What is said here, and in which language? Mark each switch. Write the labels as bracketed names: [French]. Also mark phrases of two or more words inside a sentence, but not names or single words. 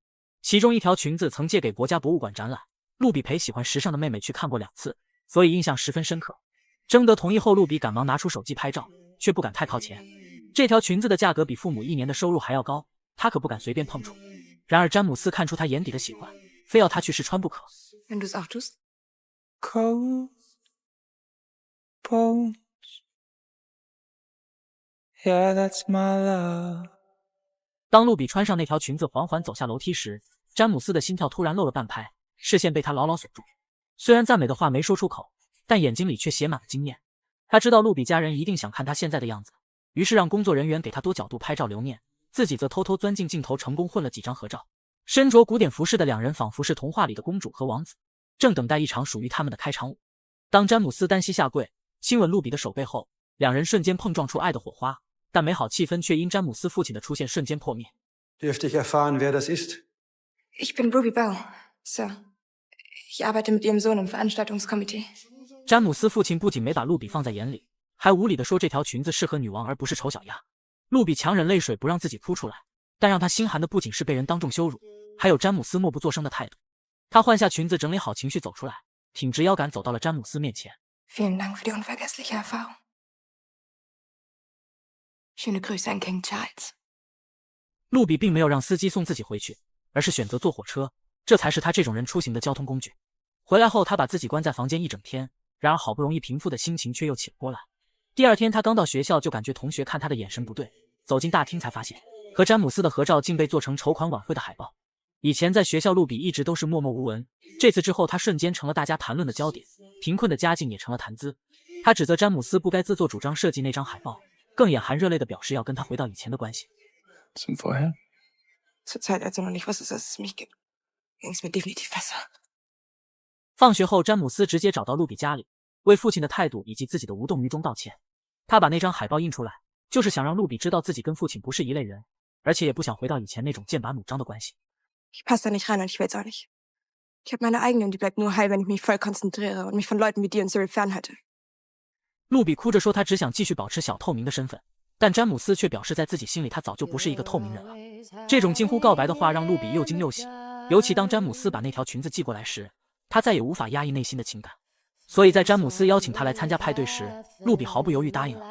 [Chinese] 其中一条裙子曾借给国家博物馆展览，露比陪喜欢时尚的妹妹去看过2次，所以印象十分深刻。征得同意后，露比赶忙拿出手机拍照，却不敢太靠前。这条裙子的价格比父母1年的收入还要高，他可不敢随便碰触。然而詹姆斯看出他眼底的喜欢，非要他去试穿不可。 [German] Wenn du's auch tust. [English] Cold bones. Yeah, that's my love. [Chinese] 当露比穿上那条裙子缓缓走下楼梯时，詹姆斯的心跳突然漏了半拍，视线被他牢牢锁住。虽然赞美的话没说出口，但眼睛里却写满了惊艳。他知道露比家人一定想看他现在的样子，于是让工作人员给他多角度拍照留念，自己则偷偷钻进镜头，成功混了几张合照。身着古典服饰的两人仿佛是童话里的公主和王子，正等待一场属于他们的开场舞。当詹姆斯单膝下跪亲吻露比的手背后，两人瞬间碰撞出爱的火花，但美好气氛却因詹姆斯父亲的出现瞬间破灭。 [German] Dürfte ich erfahren, wer das ist? Ich bin Ruby Bell, Sir. Ich arbeite mit Ihrem Sohn im Veranstaltungskomitee. [Chinese] 詹姆斯父亲不仅没把露比放在眼里，还无理地说这条裙子适合女王而不是丑小鸭。露比强忍泪水不让自己哭出来，但让他心寒的不仅是被人当众羞辱，还有詹姆斯默不作声的态度。他换下裙子，整理好情绪走出来，挺直腰杆走到了詹姆斯面前。 [German] Vielen Dank für die unvergessliche Erfahrung. Schöne Grüße an King Charles. [Chinese] 露比并没有让司机送自己回去，而是选择坐火车，这才是他这种人出行的交通工具。回来后，他把自己关在房间一整天，然而好不容易平复的心情却又起了波澜。第二天，他刚到学校就感觉同学看他的眼神不对，走进大厅才发现，和詹姆斯的合照竟被做成筹款晚会的海报。以前在学校，露比一直都是默默无闻，这次之后，他瞬间成了大家谈论的焦点，贫困的家境也成了谈资。他指责詹姆斯不该自作主张设计那张海报，更眼含热泪地表示要跟他回到以前的关系。 [German] Zum Vorher? Zur Zeit, als du noch nicht wusstest, dass es mich gibt, ging's mir definitiv besser. [Chinese] 放学后，詹姆斯直接找到露比家里，为父亲的态度以及自己的无动于衷道歉。他把那张海报印出来，就是想让露比知道自己跟父亲不是一类人，而且也不想回到以前那种剑拔弩张的关系。 [German] Ich passe da nicht rein und ich will's auch nicht. Ich habe meine eigene und die bleibt nur heil, wenn ich mich voll konzentriere und mich von Leuten wie dir und Cyril fernhalte. [Chinese] 露比哭着说，他只想继续保持小透明的身份，但詹姆斯却表示，在自己心里，他早就不是一个透明人了。这种近乎告白的话让露比又惊又喜，尤其当詹姆斯把那条裙子寄过来时，他再也无法压抑内心的情感。所以在詹姆斯邀请他来参加派对时，露比毫不犹豫答应了。